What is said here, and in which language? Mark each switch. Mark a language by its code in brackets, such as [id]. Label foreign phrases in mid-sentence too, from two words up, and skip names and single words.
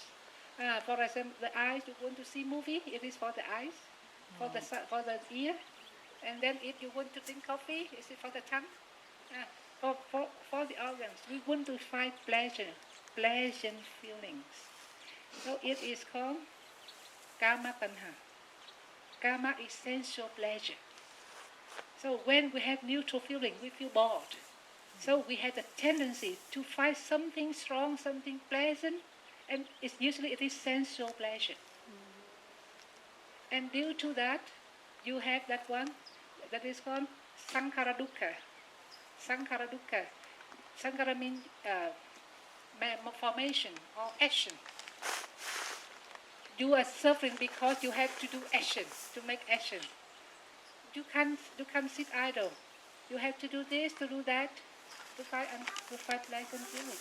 [en] For example, the eyes, you want to see movie, it is for the eyes. For the ear. And then if you want to drink coffee, is it for the tongue? For the organs, we want to find pleasant feelings. So it is called [pi] kama tanha. [en] Kama is sensual pleasure. So when we have neutral feeling, we feel bored. So we have the tendency to find something strong, something pleasant, and usually it is sensual pleasure. And due to that, you have that one that is called [pi] sankhara dukkha. Sankhara dukkha. [en] Sankhara means formation or action. You are suffering because you have to do action, to make action. You can't sit idle. You have to do this, to do that, to fight pleasant feelings.